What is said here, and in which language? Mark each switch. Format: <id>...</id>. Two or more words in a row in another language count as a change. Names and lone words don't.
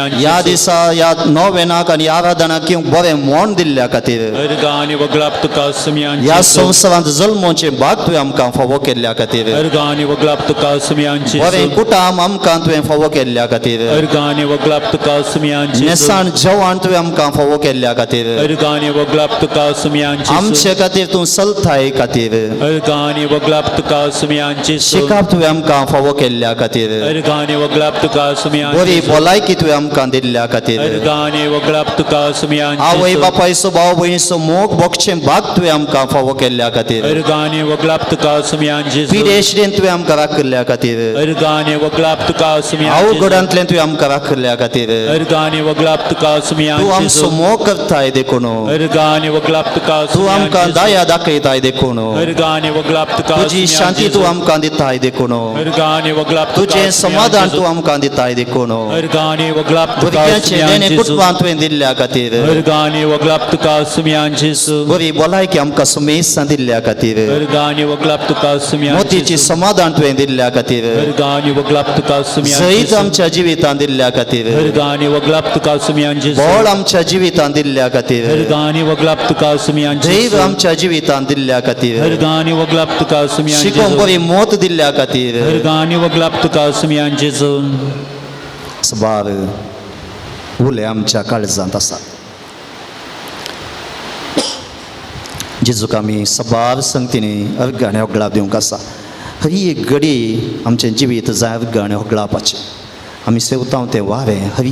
<kok>ह्या दिसा ह्या नोवेनाक आनी आराधनाक येवंक बरें मोन दिल्ल्या खातीर अर्गांनी होगळाव तुका सोम्या ह्या संवसारांत जल्मोवचें भाग तुवें आमकां फावो केल्ल्या खातीर अर्गांनी होगळाव तुका सोम्या बरें कुटाम आमकां तुवें फावो केल्ल्या खातीर अर्गांनी होगळाव तुका सोम्या नेसाण जेवण तुवें आमकां आमकां फावो केल्ल्या खातीर Ergani woglap tuka sumianchi आमचे खातीर तूं चलताय खातीर Ergani woglap tuka sumianchi शिकाप तुवें आमकां फावो केल्ल्या खातीर Ergani woglap tuka बरी sumianchi भलायकी तुवें आमकां दिल्ल्या खातीर Ergani woglap tuka आवय sumianchi बापायचो भाव भयणीचो मोग भोगचें भाग तुवें आमकां फावो केल्ल्या खातीर Ergani woglap tuka sumianchi पिडेशरेन तुवें आमकां राखल्या खातीर Ergani woglap tuka sumianchi अवघडांतल्यान तुवें आमकां राखल्या खातीर Ergani woglap tuka तूं sumianchi आमचो मोग करताय देखून Ergani woglap tuka तूं आमकां दया दाखयताय देखून Ergani woglap tuka तुजी शांती तूं आमकां दिताय देखून Ergani woglap तुजें समाधान तूं आमकां दिताय देखून Ergani woglap tuka भुरग्यांचे नेणे sumianchi कुटुंबां तुवें दिल्ल्या खातीर Ergani woglap tuka sumianchi बरी भलायकी आमकां सुमेसान दिल्ल्या खातीर Ergani woglap tuka sumianchi मोतीची समाधान तुवें दिल्ल्या खातीर Ergani woglap tuka जैत sumianchi आमच्या जिवितांत दिल्ल्या खातीर Ergani woglap tuka sumianchi बळ आमच्या जिवितांत दिल्ल्या खातीर Ergani woglap tuka sumianchi दैव आमच्या जिवितांत दिल्ल्या खातीर Ergani woglap tuka sumianchi शिकोवंक बरी मोत दिल्ल्या खातीर Ergani woglap tuka sumianchi सबार उले आमच्या काळजांत आसात जेजूक आमी सबार संगतीनी अर्गाणे होगळाप दिवंक आसा हरी एक घडी आमचें जिवीत जाय अर्गाणे होगळापाचें आमी सेवतांव तें वारें हरी</kok>